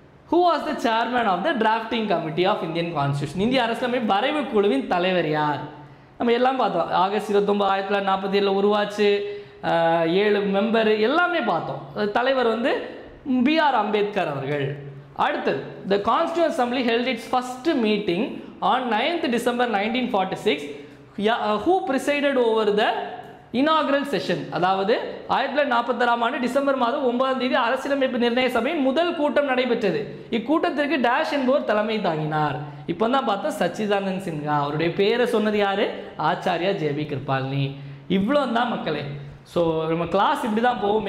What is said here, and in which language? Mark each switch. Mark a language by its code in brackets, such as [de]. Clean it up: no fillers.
[en] Who was the chairman of the drafting committee of Indian constitution. [ta] இந்திய அரசியலமைப்பு வரைவு குழுவின் தலைவர் யார்? நம்ம எல்லாம் பார்த்தோம். ஆகஸ்ட் 29 1947 உருவாச்சு. 7 மெம்பர் எல்லாமே பார்த்தோம். தலைவர் வந்து பிஆர் அம்பேத்கர் அவர்கள். [en] அடுத்தது, the Constituent Assembly held its first meeting on 9th December 1946. Who presided over the inaugural session? [ta] அதாவது 1946 ஆண்டு டிசம்பர் மாதம் 9ஆம் தேதி அரசியலமைப்பு நிர்ணய சபையின் முதல் கூட்டம் நடைபெற்றது. இக்கூட்டத்திற்கு டேஷ் என்பவர் தலைமை தாங்கினார். இப்போ தான் பார்த்தா சச்சிதானந்த் சின்ஹா. அவருடைய பேரை சொன்னது யாரு? ஆச்சாரியா ஜேபி கிருபாலினி. இவ்வளோ தான் மக்களே. ஸோ நம்ம கிளாஸ் இப்படி தான் போகும்.